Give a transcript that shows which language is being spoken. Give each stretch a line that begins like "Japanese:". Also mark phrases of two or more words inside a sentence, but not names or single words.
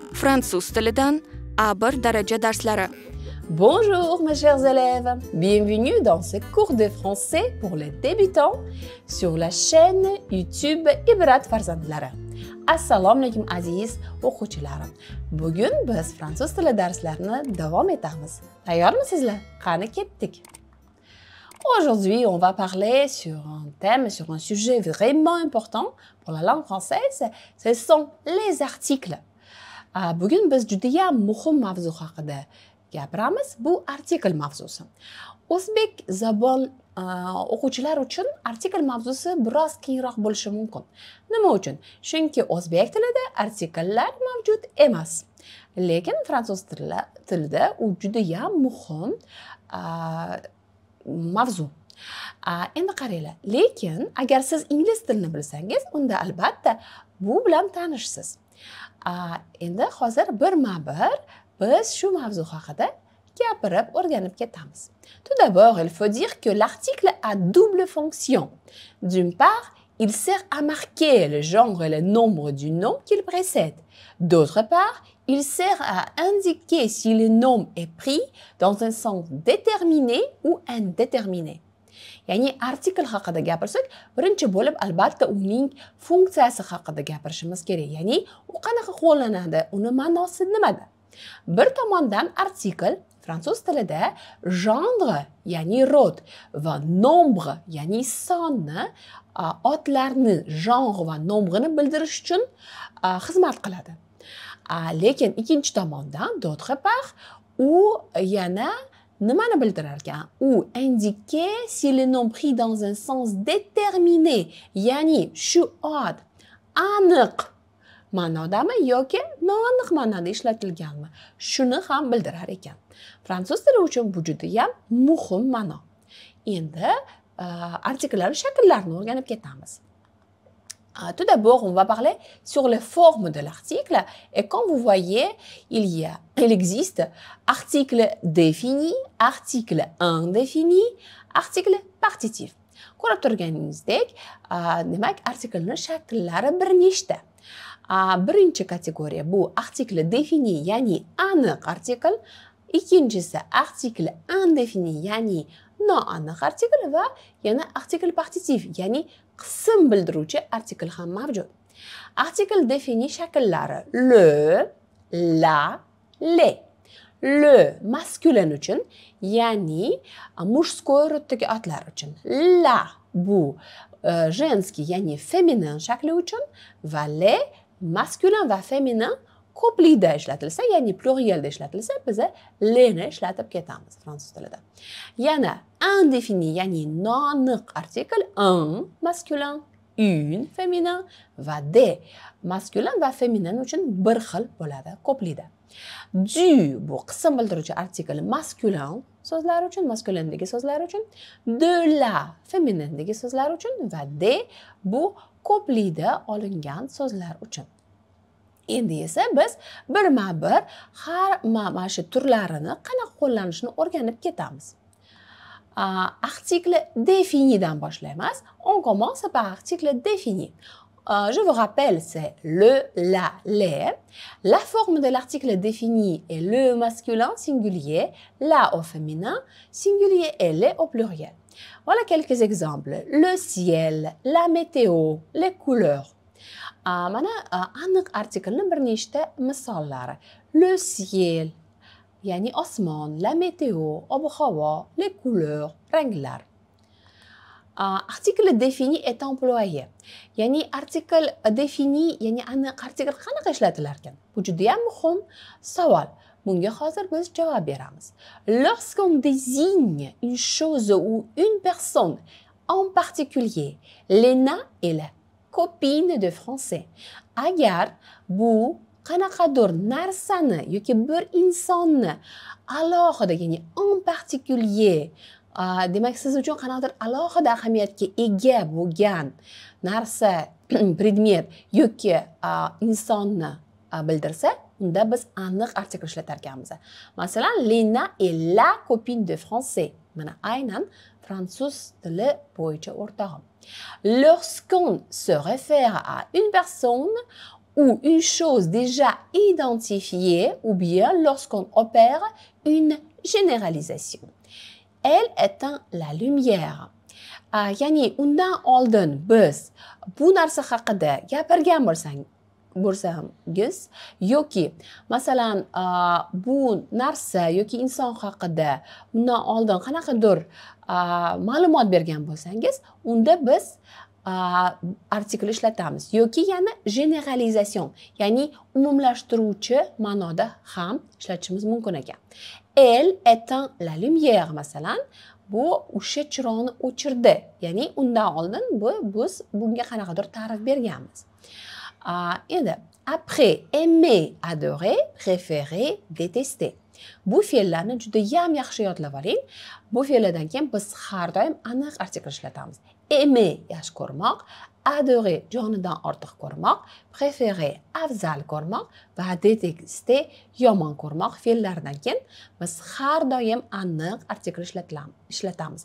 Uzbek: Fransuz tilidan A1 daraja darslari.
French: Bonjour mes chers élèves, bienvenue dans ce cours de français pour les débutants sur la chaîne YouTube Ibrat farzandlari.
Uzbek: Assalomu alaykum aziz o'quvchilarim. Bugun biz fransuz tili darslarini davom etamiz. Tayyormisizlar? Qani ketdik.
French: Aujourd'hui, on va parler sur un thème, sur un sujet vraiment important pour la langue française, ce sont les articles.
Uzbek: Bugun biz judayam muhim mavzu haqida gapiramiz. Bu artikl mavzusi. O'zbek zabon o'quvchilar uchun artikl mavzusi biroz keyinroq bo'lishi mumkin. Nima uchun? Chunki o'zbek tilida artikllar mavjud emas. Lekin fransuz tilida u judayam muhim mavzu. Endi qaranglar, lekin agar siz ingliz tilini bilsangiz, unda albatta bu bilan tanishsiz. Endi hozir birma-bir biz shu mavzu haqida gapirib o'rganib ketamiz.
French: Tout d'abord, il faut dire que l'article a double fonction. D'une part, il sert à marquer le genre et le nombre du nom qu'il précède. D'autre part, il sert à indiquer si le nom est pris dans un sens déterminé ou indéterminé.
Uzbek: Ya'ni artikl haqida gapirsak, birinchi bo'lib albatta uning funksiyasi haqida gapirishimiz kerak. Ya'ni u qanaqa qo'llanadi, uni ma'nosi nimada? Bir tomondan artikl fransuz tilida genre, ya'ni rod va nombre, ya'ni sonni, otlarni genre va nombrini bildirish uchun xizmat qiladi. Lekin ikkinchi tomondan,
French: d'autre part,
Uzbek: u yana nimani bildirar ekan?
French: U indiquer si le nom pris dans un sens déterminé,
Uzbek: ya'ni shu ot aniq ma'nodami yoki noaniq ma'noda ishlatilganmi? Shuni ham bildirar ekan. Fransuz tili uchun bu judayam muhim ma'no. Endi artikllar shakllarini o'rganib ketamiz.
French: Tout d'abord, on va parler sur les formes de l'article. Et comme vous voyez, il existe article défini, article indéfini, article partitif.
Uzbek: Ko'rib turganingizdek, demak, artiklning shakllari bir nechta. Birinchi kategoriya bu
French: article défini,
Uzbek: ya'ni aniq artikl. Ikkinchisi
French: article indéfini,
Uzbek: ya'ni noaniq artikl va yana
French: article partitif,
Uzbek: ya'ni qism bildiruvchi artikl ham mavjud.
French: Article défini shakllari le, la, les.
Uzbek: Le maskulin uchun, ya'ni mujskoy roddagi otlar uchun. La bu женский, ya'ni feminin shakli uchun va les maskulin va feminin ko'plida ishlatilsa, ya'ni plurielda ishlatilsa, biz lesni ishlatib ketamiz fransuz tilida. Yana indéfini, ya'ni noaniq artikl
French: un masculin, une féminin
Uzbek: va
French: des masculin
Uzbek: va féminin uchun bir xil bo'ladi ko'plida. Du bu qism bildiruvchi artikl masculin so'zlar uchun, maskulindagi so'zlar uchun,
French: de la féminindagi
Uzbek: so'zlar uchun va des bu ko'plida olingan so'zlar uchun. Endi esa biz birma-bir har mana shu turlarini qanaqa qo'llanishini o'rganib ketamiz.
French: Article définidan
Uzbek: boshlaymiz.
French: On commence par article défini. Je vous rappelle, c'est le, la, les. La forme de l'article défini est le masculin singulier, la au féminin, singulier et les au pluriel. Voilà quelques exemples. Le ciel, la météo, les couleurs.
Uzbek: Mana aniq artiklning bir nechta misollari.
French: Le ciel,
Uzbek: ya'ni osmon,
French: la météo,
Uzbek: ob-havo,
French: les couleurs, ranglar. Article défini est employé.
Uzbek: Ya'ni
French: article défini,
Uzbek: ya'ni aniq artikel qanaqa ishlatilar ekan? Bu juda ham muhim savol. Bunga hozir biz javob beramiz.
French: Lorsqu'on désigne une chose ou une personne en particulier, Lena est la copine de français.
Uzbek: Agar bu qanaqadir narsani yoki bir insonni alohida, ya'ni
French: en particulier,
Uzbek: demak siz uchun qanaqadir alohida ahamiyatga ega bo'lgan narsa, predmet yoki insonni bildirsa, unda biz aniq artikl ishlatar ekanmiz.
French: Masalan, Lena est la copine de français.
Uzbek: Mana aynan fransuz tili bo'yicha o'rtog'im.
French: Lorsqu'on se réfère à une personne, ou une chose déjà identifiée ou bien lorsqu'on opère une généralisation. Elle éteint la lumière.
Uzbek: Yani undan oldin biz bu narsa haqida gapirgan bo'lsangiz yoki masalan bu narsa yoki inson haqida undan oldin qanaqadir ma'lumot bergan bo'lsangiz, unda biz artikl ishlatamiz yoki yana generalization, ya'ni umumlashtiruvchi ma'noda ham ishlatishimiz mumkin ekan.
French: Elle éteint la lumière
Uzbek: masalan, bu o'sha chiroqni o'chirdi, ya'ni undan oldin biz bunga qanaqadir ta'rif berganmiz.
French: Endi après aimer, adorer, préférer, détester.
Uzbek: Bu fe'llarni juda ham yaxshi yodlab oling. Bu fe'llardan keyin biz har doim aniq artikl ishlatamiz. Aimer yaxshi ko'rmoq, adorer jonidan ortiq ko'rmoq, préférer afzal ko'rmoq va détester yomon ko'rmoq fe'llaridan keyin biz har doim aniq artikl ishlatamiz.